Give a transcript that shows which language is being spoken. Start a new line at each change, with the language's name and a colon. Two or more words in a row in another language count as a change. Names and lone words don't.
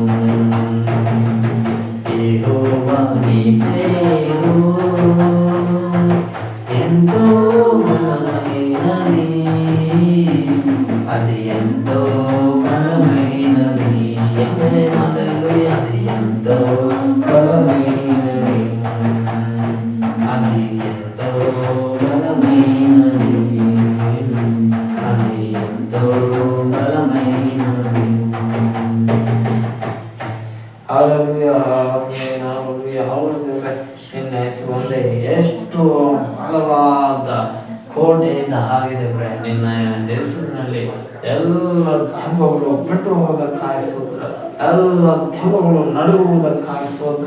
Telugu: యెహోవా నీ పేరు ఎంతో బలమైనది, అది ఎంతో బలమైనది, అది ఎంతో బలమైనది, అది ఎంతో బలమైనది, అది ఎంతో బలమైనది. హల్లెలೂಯಾ,
Kannada: ಹಲ್ಲೆಲೂಯಾ, ಹೌದು. ನಿನ್ನ ಹೆಸರು ಒಂದೇ ಎಷ್ಟು ಬಲವಾದ ಕೋಟೆಯಿಂದ ಆಗಿದೆ ಬ್ರೆ. ನಿನ್ನ ಹೆಸರಿನಲ್ಲಿ ಎಲ್ಲ ತೆಂಬಗಳು ಬಿಟ್ಟು ಹೋಗೋದಕ್ಕಾಗಿ ಸ್ತೋತ್ರ, ಎಲ್ಲ ತೆಂಬಗಳು ನಡುವುದಕ್ಕಾಗಿ ಸ್ತೋತ್ರ.